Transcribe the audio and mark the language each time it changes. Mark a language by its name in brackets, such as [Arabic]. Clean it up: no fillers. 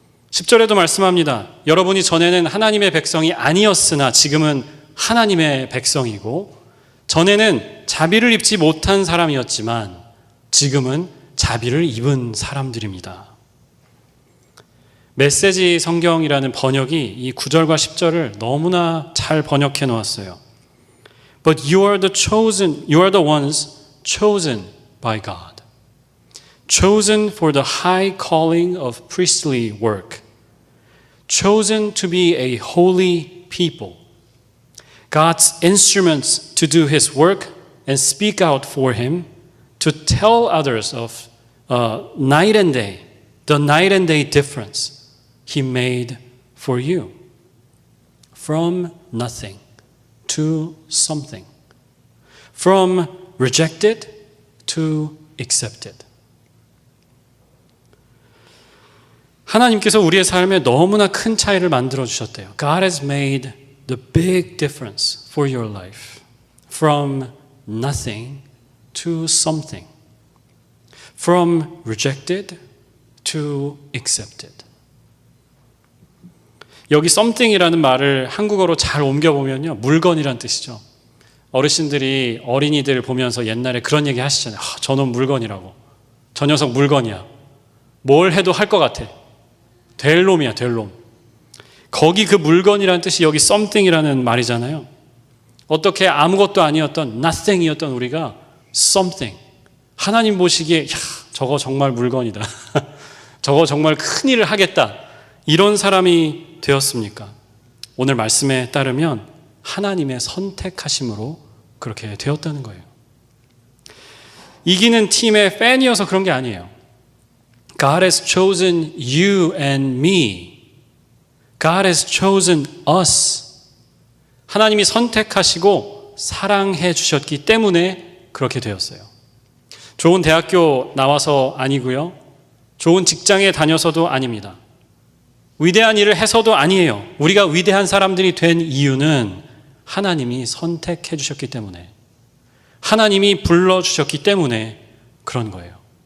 [Korean] 10절에도 말씀합니다. 여러분이 전에는 하나님의 백성이 아니었으나 지금은 하나님의 백성이고 전에는 자비를 입지 못한 사람이었지만 지금은 자비를 입은 사람들입니다. 메시지 성경이라는 번역이 이 9절과 10절을 너무나 잘 번역해 놓았어요. [English] But you are the ones chosen by God. Chosen for the high calling of priestly work. Chosen to be a holy people. God's instruments to do His work and speak out for Him, to tell others of night and day, the night and day difference He made for you. From nothing to something. From rejected to accepted. [Korean] 하나님께서 우리의 삶에 너무나 큰 차이를 만들어 주셨대요. [English] God has made the big difference for your life from nothing to something, from rejected to accepted. [Korean] 여기 something이라는 말을 한국어로 잘 옮겨보면요, 물건이란 뜻이죠. 어르신들이 어린이들 보면서 옛날에 그런 얘기 하시잖아요. 저놈 물건이라고. 저 녀석 물건이야. 뭘 해도 할 것 같아. 될 놈이야, 될 놈. 거기 그 물건이라는 뜻이 여기 something이라는 말이잖아요. 어떻게 아무것도 아니었던 nothing이었던 우리가 something. 하나님 보시기에 저거 정말 물건이다. 저거 정말 큰일을 하겠다. 이런 사람이 되었습니까? 오늘 말씀에 따르면 하나님의 선택하심으로 그렇게 되었다는 거예요. 이기는 팀의 팬이어서 그런 게 아니에요. [English] God has chosen you and me. God has chosen us. [Korean] 하나님이 선택하시고 사랑해 주셨기 때문에 그렇게 되었어요. 좋은 대학교 나와서 아니고요. 좋은 직장에 다녀서도 아닙니다. 위대한 일을 해서도 아니에요. 우리가 위대한 사람들이 된 이유는 하나님이 선택해 주셨기 때문에, 하나님이 불러주셨기 때문에 그런 거예요.